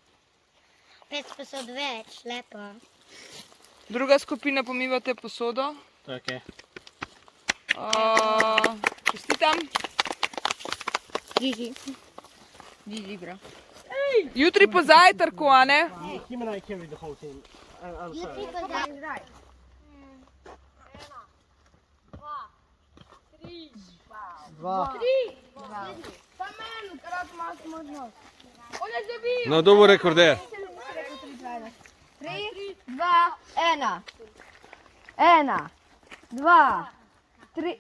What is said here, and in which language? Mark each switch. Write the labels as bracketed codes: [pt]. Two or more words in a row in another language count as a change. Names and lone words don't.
[sl] 5 več, lepo. Druga skupina, pomivate posodo. Okay. Čestitam. Gigi, bro. Jutri po zajtrku, a ne? [en] Him and I carried the whole team. I'm sorry. [sl] Dva. No, dobo rekorder. 3, 2, 1. 1, 2, 3.